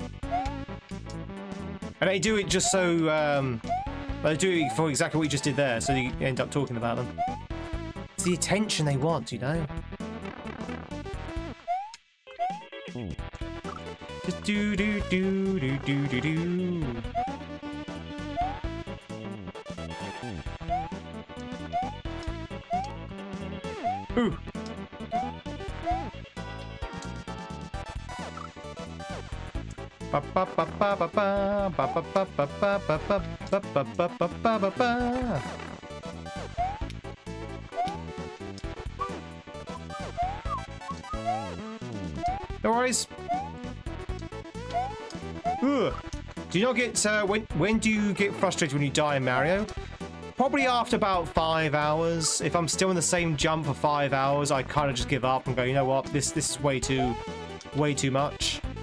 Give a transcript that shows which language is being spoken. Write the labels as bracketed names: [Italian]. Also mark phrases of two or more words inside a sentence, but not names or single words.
[English] And they do it just so, they do it for exactly what you just did there, so you end up talking about them. It's the attention they want, you know? Just do do do do do do do. Ooh. Ba ba ba ba ba ba ba ba ba ba ba ba ba ba ba ba ba ba. No worries. Ugh. Do you not get when do you get frustrated when you die in Mario? Probably after about 5 hours. If I'm still in the same jump for 5 hours, I kind of just give up and go, you know what, this is way too much.